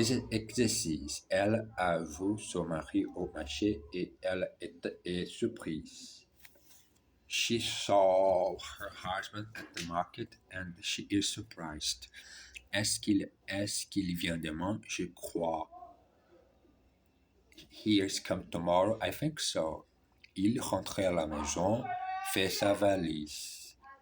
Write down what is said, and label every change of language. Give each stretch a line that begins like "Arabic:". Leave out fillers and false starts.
French: Exercice. Elle a vu son mari au marché et elle est surprise.
English: She saw her husband at the market and she is surprised.
French: Est-ce qu'il vient demain? Je crois.
English: He's come tomorrow? I think so.
French: Il rentre à la maison, fait sa valise.